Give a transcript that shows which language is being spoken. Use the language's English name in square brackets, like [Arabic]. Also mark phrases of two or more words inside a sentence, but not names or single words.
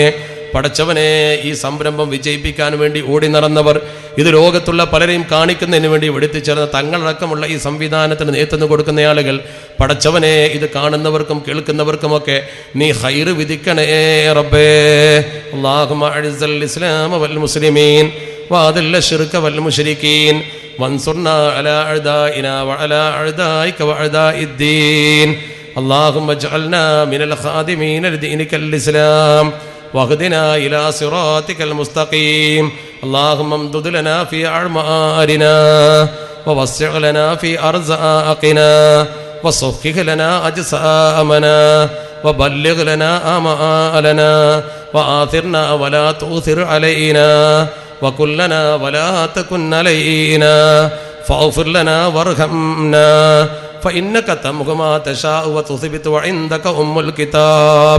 [Malayalam] പടച്ചവനെ, ഈ സംരംഭം വിജയിപ്പിക്കാൻ വേണ്ടി ഓടി നടന്നവർ, ഇത് ലോകത്തുള്ള പലരെയും കാണിക്കുന്നതിന് വേണ്ടി വെടിത്തിച്ചേർന്ന തങ്ങളടക്കമുള്ള ഈ സംവിധാനത്തിന് നേതൃത്വം കൊടുക്കുന്ന ആളുകൾ, പടച്ചവനെ, ഇത് കാണുന്നവർക്കും കേൾക്കുന്നവർക്കുമൊക്കെ നീ ഖൈറ് വിധിക്കണേ റബ്ബേ. [Arabic] اللهم أعز الإسلام والمسلمين وأذل الشرك والمشركين وانصرنا على أعدائنا وعلى أعدائك وأعداء الدين. اللهم اجعلنا من الخادمين لدينك الإسلام واهدنا إلى صراطك المستقيم. اللهم امدد لنا في أعمارنا ووسع لنا في أرزاقنا وصحح لنا أجسامنا وبلغ لنا آمالنا وآثرنا ولا تؤثر علينا وكلنا ولا تكن علينا فاغفر لنا وارحمنا فإنك تمحو ما تشاء وتثبت وعندك أم الكتاب.